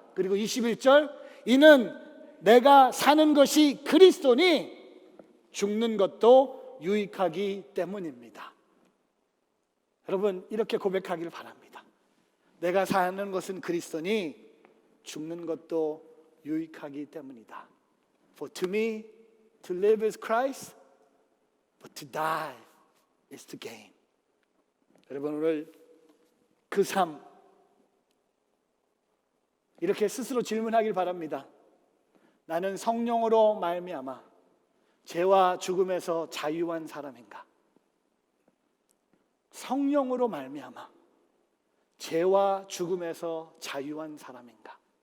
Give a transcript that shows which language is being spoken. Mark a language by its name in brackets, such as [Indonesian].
[Korean] 그리고 21절, 이는 내가 사는 것이 그리스도니 죽는 것도 유익하기 때문입니다. 여러분, 이렇게 고백하기를 바랍니다. 내가 사는 것은 그리스도니 죽는 것도 유익하기 때문이다. [English] For to me to live is Christ, but to die is to gain. [Korean] 여러분, 오늘 그 삶 이렇게 스스로 질문하길 바랍니다. 나는 성령으로 말미암아 죄와 죽음에서 자유한 사람인가? 성령으로 말미암아 죄와 죽음에서 자유한 사람인가?